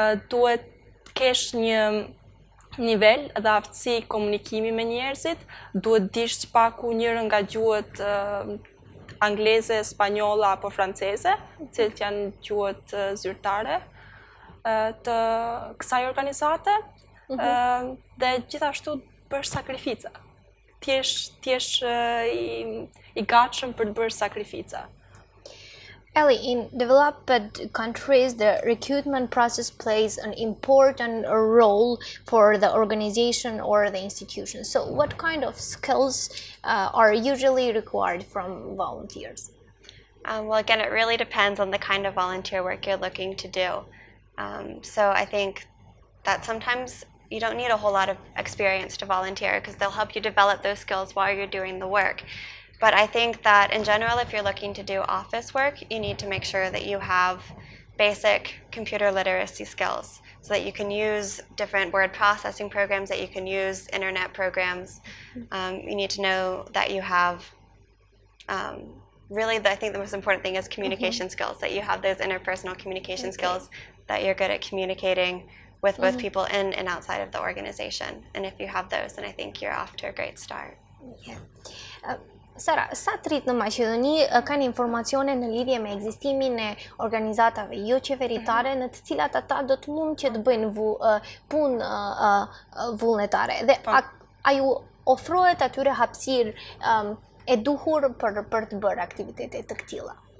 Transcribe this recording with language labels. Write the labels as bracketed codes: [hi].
[sq] Duhet kesh një nivel dhe aftësi komunikimi me njerëzit, duhet dish s'paku njërën nga gjuhët angleze, spanjolla apo franceze, cilët janë gjuhët zyrtare të kësaj organizate, dhe gjithashtu bësh sakrifica. T'jesh I gatshëm për të bërë sakrifica. [en] Ellie, in developed countries, the recruitment process plays an important role for the organization or the institution. So what kind of skills are usually required from volunteers? Well, again, it really depends on the kind of volunteer work you're looking to do. So I think that sometimes you don't need a whole lot of experience to volunteer because they'll help you develop those skills while you're doing the work. But I think that in general, if you're looking to do office work, you need to make sure that you have basic computer literacy skills so that you can use different word processing programs, that you can use internet programs. You need to know that you have, really, I think the most important thing is communication skills, that you have those interpersonal communication skills, that you're good at communicating with both people in and outside of the organization. And if you have those, then I think you're off to a great start. Yeah. [sq] Sara, sa të rritë në Maqedoni kanë informacione në lidhje me ekzistimin e organizatave jo qeveritare në të cilat ata do të mund që të bëjnë punë vullnetare. Dhe a ju ofrohet atyre hapësirë e duhur për të bërë aktivitete të këtilla?